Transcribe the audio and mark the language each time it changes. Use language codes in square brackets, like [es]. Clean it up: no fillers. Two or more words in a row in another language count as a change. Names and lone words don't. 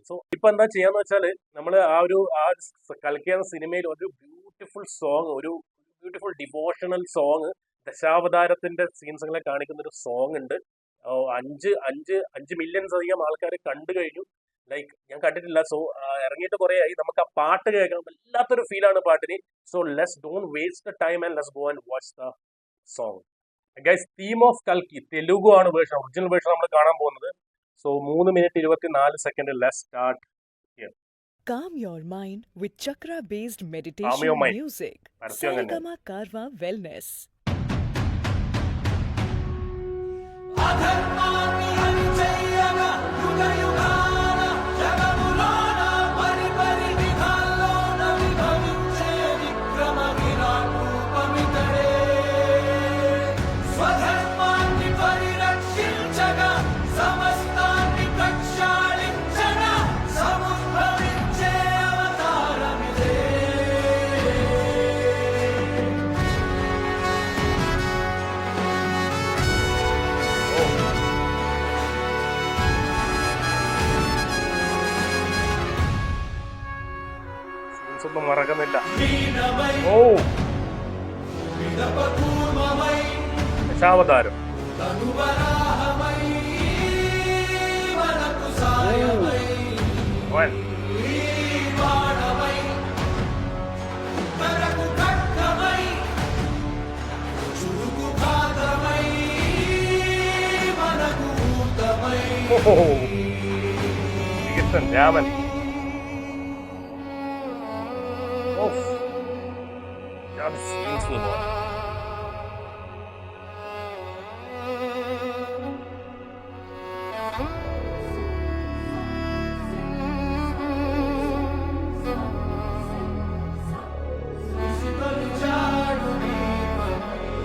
[ml] സോ ഇപ്പൊ എന്താ ചെയ്യാന്ന് വെച്ചാല് നമ്മൾ കളിക്കുന്ന സിനിമയിൽ ഒരു [en] beautiful song, [ml] ഒരു [en] beautiful devotional song, [ml] ദശാവതാരത്തിന്റെ സീൻസുകളെ കാണിക്കുന്ന ഒരു സോങ് ഉണ്ട്. അഞ്ച് അഞ്ച് അഞ്ച് മില്യൺസ് അധികം ആൾക്കാർ കണ്ടു കഴിഞ്ഞു. ലൈക്ക് ഞാൻ കണ്ടിട്ടില്ല. സോ ഇറങ്ങിയിട്ട് കുറെ ആയി. നമുക്ക് ആ പാട്ട് കേൾക്കാം. വല്ലാത്തൊരു ഫീലാണ് പാട്ടിന്. [en] So let's don't waste the time and let's go and watch the song. [ml] ഗൈസ്, [en] theme of Kalki [ml] തെലുഗു ആണ് വേർഷൻ. [en] original version [ml] നമ്മൾ കാണാൻ പോകുന്നത്. സോ 3 മിനിറ്റ് 24 സെക്കൻഡ്. [en] let's start here. Calm your mind with chakra-based Calm meditation your mind. music. [ml] പരസ്യം അങ്ങനെ. Sarigama Karwa Wellness. [te] అధర్మాన్ని హరించేయగా యుగ యుగాన జగములోన పరిపరి విధాల్లోన విభవించే విక్రమ విరాట్ రూపమితడే. స్వధర్మాన్ని పరిరక్షించగా సమస్తాన్ని ప్రక్షాళించగా సముద్భవించే అవతారమిదే. [ml] സീൻസ് ഒന്നും മറക്കുന്നില്ല. [te] వీణమై ഓ, విదపకూర్మమై [ml] ദശാവതാരം. [te] తనువరాహమై మనకు సాయమై [ml] അവൻ [te] బాణమై మనకు ఖడ్గమై చురుకు ఘాతమై మనకు ఊతమై [ml] ഓഹോ, ശ്രീകൃഷ്ണൻ രാമൻ. ഓഫ്, അത് സീൻസ് [te] విసిగొలిచాడు దీపమై